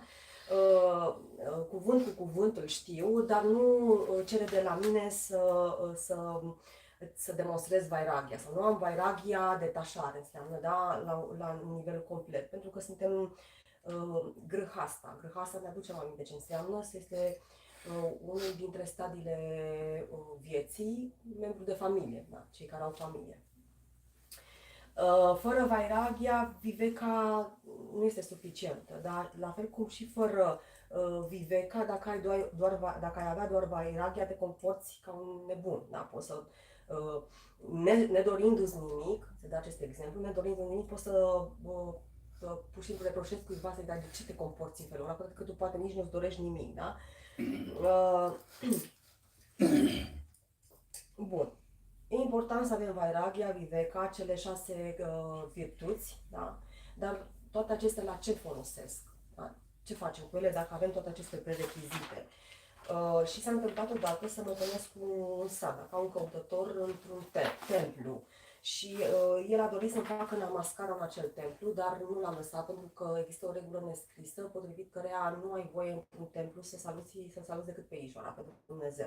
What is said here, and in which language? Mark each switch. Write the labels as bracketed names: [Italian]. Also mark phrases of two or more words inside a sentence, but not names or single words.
[Romanian] Cuvânt cu cuvânt îl știu, dar nu cere de la mine să demonstrez vairagya, sau nu am vairagya detașare, înseamnă, da, la nivel complet, pentru că suntem grâhasta. Grâhasta ne aduce aminte ce înseamnă, este unul dintre stadiile vieții, membru de familie, da, cei care au familie. Fără [Sanskrit] vairagya, viveka [Romanian] nu este suficientă, dar la fel cum și fără viveka, dacă ai avea doar vairagya, te comporți ca un nebun, da? Poți să, nedorindu-ți nimic, să dau acest exemplu, nedorindu-ți nimic, poți să pur și simplu reproșezi cuiva să-i dai de ce te comporți în felul ăla, pentru că tu poate nici nu-ți dorești nimic, da? Bun. E important să avem [Sanskrit] vairagya, viveka, [Romanian] cele 6 virtuți, da? Dar toate acestea la ce folosesc? Da? Ce facem cu ele dacă avem toate aceste prerechizite? Și s-a întâmplat odată să mă întâlnesc cu un sadha, ca un căutător într-un templu. Și el a dorit să-mi facă namaskara în acel templu, dar nu l-am lăsat pentru că există o regulă nescrisă potrivit căreia nu ai voie într-un templu să saluți decât pe Ishvara, pentru Dumnezeu.